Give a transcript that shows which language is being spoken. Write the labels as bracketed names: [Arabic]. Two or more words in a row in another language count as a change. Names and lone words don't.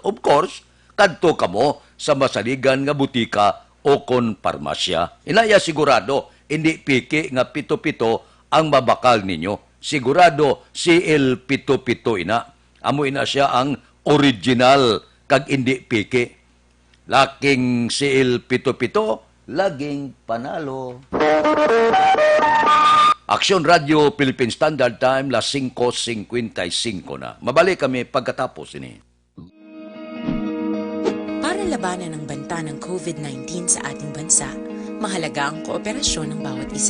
[English] Of course, [Hiligaynon] kadto kamo sa masaligan nga butika o kon parmasya. Inaya sigurado, hindi piki nga 7 ang mabakal ninyo. Sigurado si El Pito Pito ina. Amo ina siya ang original kag indi piki. [Filipino] Laking si El Pito Pito, laging panalo. [Hiligaynon] Aksyon Radio Philippine Standard Time, las 5:55 na. Mabalik kami pagkatapos ini. [Filipino] Para labanan ang banta ng COVID-19 sa ating bansa, mahalaga ang kooperasyon ng bawat isa.